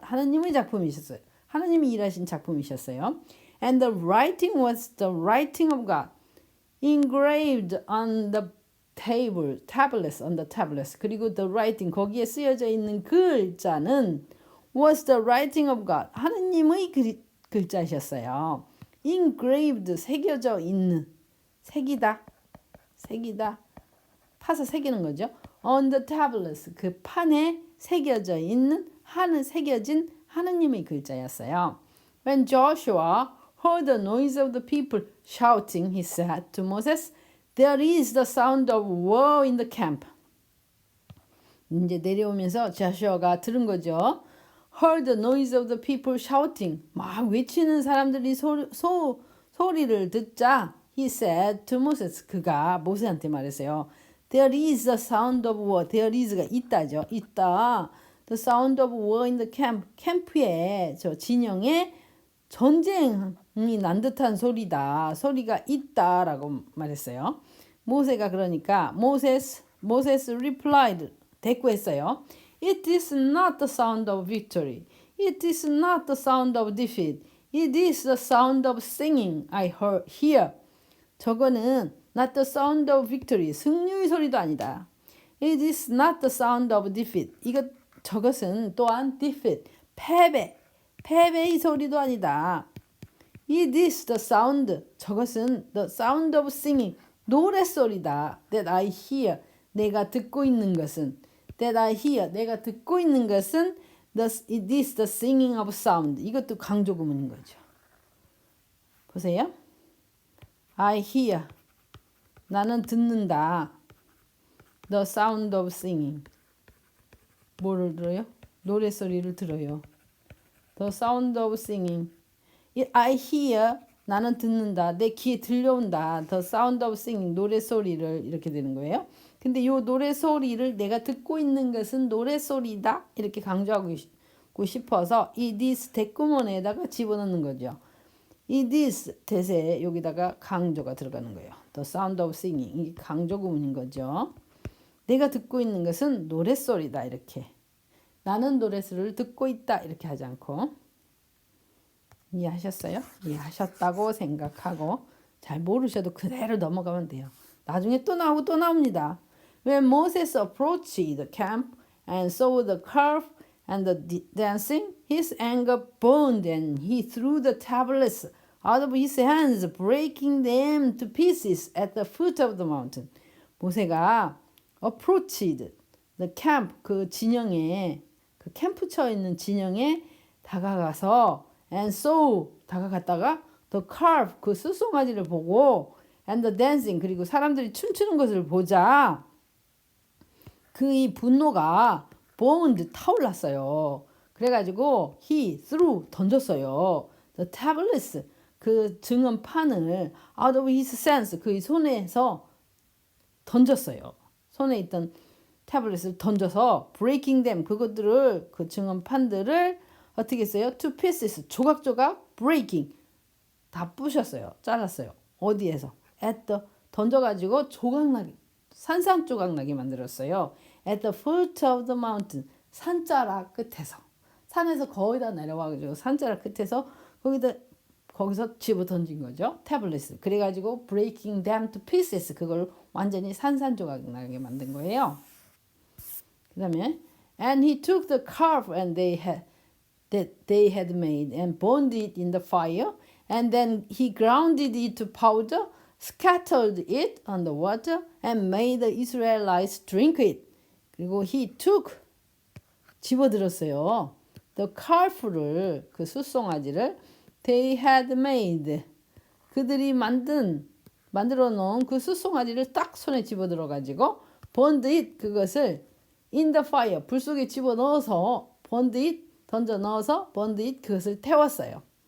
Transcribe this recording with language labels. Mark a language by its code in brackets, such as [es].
[ko] 하나님의 작품이셨어요. 하나님이 일하신 작품이셨어요. [en] And the writing was the writing of God. Engraved on the tablets, on the tablets. [ko] 그리고 [en] the writing, [ko] 거기에 쓰여져 있는 글자는 [en] was the writing of God. [ko] 하나님의 글자셨어요. [en] Engraved, [ko] 새겨져 있는. 새기다. 파서 새기는 거죠. [en] On the tablets, [ko] 그 판에 새겨져 있는 새겨진 하느님의 글자였어요. [en] When Joshua heard the noise of the people shouting, he said to Moses, "There is the sound of war in the camp." [ko] 이제 내려오면서 조슈아가 들은 거죠. [en] Heard the noise of the people shouting, [ko] 막 외치는 사람들이 소리를 듣자, [en] he said to Moses, [ko] 그가 모세한테 말했어요. [en] There is the sound of war. There is가 [ko] 있다죠. 있다. [en] The sound of war in the camp. [ko] 캠프에 저 진영에 전쟁이 난 듯한 소리다. 소리가 있다라고 말했어요. 모세가 그러니까 [en] Moses replied. [ko] 대꾸했어요. [en] It is not the sound of victory. It is not the sound of defeat. It is the sound of singing I hear. [ko] 저거는 [en] not the sound of victory. [ko] 승리의 소리도 아니다. [en] It is not the sound of defeat. [ko] 저것은 또한 defeat. 패배의 소리도 아니다. [en] It is the sound. [ko] 저것은 [en] the sound of singing. [ko] 노랫소리다. [en] That I hear. [ko] 내가 듣고 있는 것은. [en] That I hear. [ko] 내가 듣고 있는 것은 [en] it is the singing of sound. [ko] 이것도 강조 구문인 거죠. 보세요. [en] I hear. [ko] 나는 듣는다. [en] The sound of singing. [ko] 뭐를 들어요? 노래소리를 들어요. [en] The sound of singing. I hear. [ko] 나는 듣는다. 내 귀에 들려온다. [en] The sound of singing. [ko] 노래소리를 이렇게 되는 거예요. 근데 이 노래소리를 내가 듣고 있는 것은 노래소리다. 이렇게 강조하고 싶어서 이 this 대꾸문에다가 집어넣는 거죠. 이 this 대세 여기다가 강조가 들어가는 거예요. [en] The sound of singing. [ko] 이게 강조 구문인 거죠. 내가 듣고 있는 것은 노랫소리다. 이렇게. 나는 노랫소리를 듣고 있다. 이렇게 하지 않고. 이해하셨어요? 이해하셨다고 생각하고 잘 모르셔도 그대로 넘어가면 돼요. 나중에 또 나오고 또 나옵니다. [en] When Moses approached the camp and saw the calf and the dancing, his anger burned and he threw the tablets out of his hands, breaking them to pieces at the foot of the mountain. [ko] 모세가 [en] approached the camp, [ko] 그 진영에, 그 캠프 쳐 있는 진영에 다가가서 [en] and saw, [ko] 다가갔다가 [en] the calf, [ko] 그 숫송아지를 보고 [en] and the dancing, [ko] 그리고 사람들이 춤추는 것을 보자 그의 분노가 burned, 타올랐어요. 그래가지고 [en] he threw, [ko] 던졌어요. [en] the tablets, [ko] 그 증언판을 [en] out of his hands, [ko] 그의 손에서 던졌어요. 손에 있던 태블릿을 던져서 [en] breaking them, [ko] 그것들을, 그 증언판들을 어떻게 했어요? [en] to pieces, [ko] 조각조각 breaking, 다 부셨어요. 잘랐어요. 어디에서? [en] at the, [ko] 던져가지고 조각나게, 산산조각나게 만들었어요. [en] at the foot of the mountain, [ko] 산자락 끝에서. 산에서 거의 다 내려와가지고 산자락 끝에서 거기서 집어 던진 거죠. 태블릿을. 그래가지고 [en] breaking them to pieces, [ko] 그걸 완전히 산산조각나게 만든 거예요. 그 다음에 [en] and he took the calf and they had made and burned it in the fire and then he grounded it to powder, scattered it on the water and made the Israelites drink it. [ko] 그리고 [en] he took, [ko] 집어들었어요. [en] the calf [ko] 를, 그 숫송아지를 [en] they had made, [ko] 그들이 만들어 놓은 그 숫송아지를 딱 손에 집어들어 가지고 [en] burned it, [ko] 그것을 [en] in the fire, [ko] 불 속에 집어넣어서 burned it, 던져 넣어서 burned it, 그것을 태웠어요.